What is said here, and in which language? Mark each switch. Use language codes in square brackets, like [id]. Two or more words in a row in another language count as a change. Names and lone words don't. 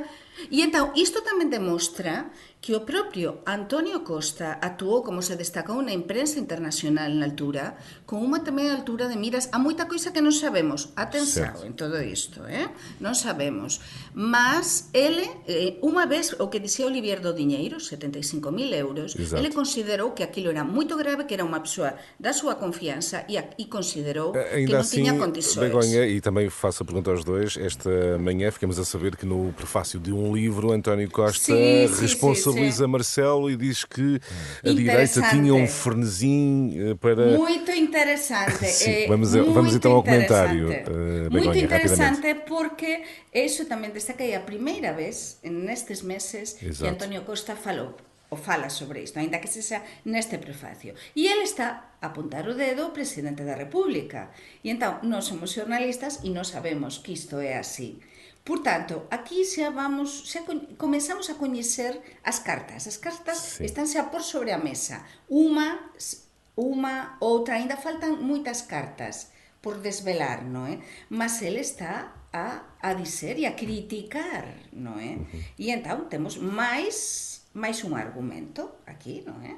[gl] E entón, isto tamén demostra que o propio António Costa actuou, como se destacou na imprensa internacional na altura, con unha tamén altura de miras a moita coisa que non sabemos. Atenção en todo isto, non sabemos. Mas ele, unha vez, o que dixía Olivier do diñeiro, 75.000 euros, ele considerou que aquilo era moito grave, que era unha persoa da súa confiança e considerou que non tiña condições. [pt] Begonha, e também faço a pergunta aos dois, esta manhã ficamos a saber que no prefácio de um livro, António Costa responsabiliza Marcelo e diz que a direita tinha um frenesim para... Muito interessante. Sim, vamos então ao comentário. Muito interessante porque isso também destaquei a primeira vez nestes meses que António Costa fala sobre isto, ainda que sexa neste prefacio. E ele está a apuntar o dedo ao Presidente da República. [gl] E entón, nós somos xornalistas e nós sabemos que isto é así. Por tanto, aquí xa comenzamos a coñecer as cartas. As cartas estánse a pôr sobre a mesa. [pt] outra, ainda faltam muitas cartas por desvelar, não é? Mas ele está a dizer e a criticar, não é? E então temos mais um argumento aqui, não é?